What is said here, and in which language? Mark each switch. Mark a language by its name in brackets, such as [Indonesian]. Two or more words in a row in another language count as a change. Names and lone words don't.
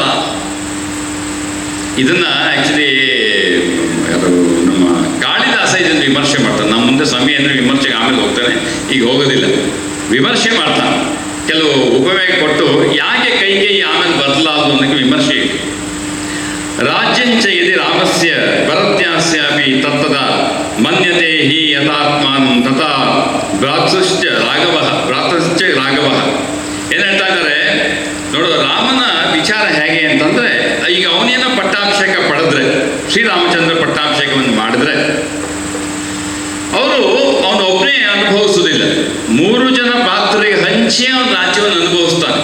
[Kannada] ಇದನ್ನ ಆಕ್ಚುಲಿ ನಮ್ಮ ಕಾಳಿದಾಸ ಇದನ್ನು ವಿಮರ್ಶೆ ಮಾಡ್ತಾನೆ. ನಮ್ಮ ಮುಂದೆ ಸಮಯ ಅಂದರೆ ವಿಮರ್ಶೆಗೆ ಆಮೇಲೆ ಹೋಗ್ತಾನೆ, ಈಗ ಹೋಗೋದಿಲ್ಲ. ವಿಮರ್ಶೆ ಮಾಡ್ತಾನೆ, ಕೆಲವು ಉಪವೇಗ ಕೊಟ್ಟು ಯಾಕೆ ಕೈಕೇಯಿ ಆಮೇಲೆ ಬದಲಾದ್ರು ಅನ್ನೋಕ್ಕೆ ವಿಮರ್ಶೆ ಇದೆ. [Sanskrit] ರಾಜ್ಯಂಚ ಯದಿ ರಾಮಸ್ಯ ಭರತ್ಯಾಸ್ಯಾಪಿ ತತ್ತದ ಮನ್ಯತೆ ಹಿ ಯಥಾತ್ಮಾನ್ ತಥಾ ಭ್ರಾತೃಶ್ಚ ರಾಘವ. [Kannada] ಏನು ಹೇಳ್ತಾ ಇದ್ದಾರೆ ನೋಡು, ರಾಮನ ವಿಚಾರ ಹೇಗೆ ಅಂತಂದ್ರೆ, ಈಗ ಅವನೇನ ಪಟ್ಟಾಭಿಷೇಕ ಪಡೆದ್ರೆ, ಶ್ರೀರಾಮಚಂದ್ರ ಪಟ್ಟಾಭಿಷೇಕವನ್ನು ಮಾಡಿದ್ರೆ ಅವನು ಒಬ್ಬನೇ ಅನುಭವಿಸುವುದಿಲ್ಲ, 3 ಜನ ಪಾತ್ರರಿಗೆ ಹಂಚಿ ಅವನ ರಾಜ್ಯವನ್ನು ಅನುಭವಿಸ್ತಾನೆ.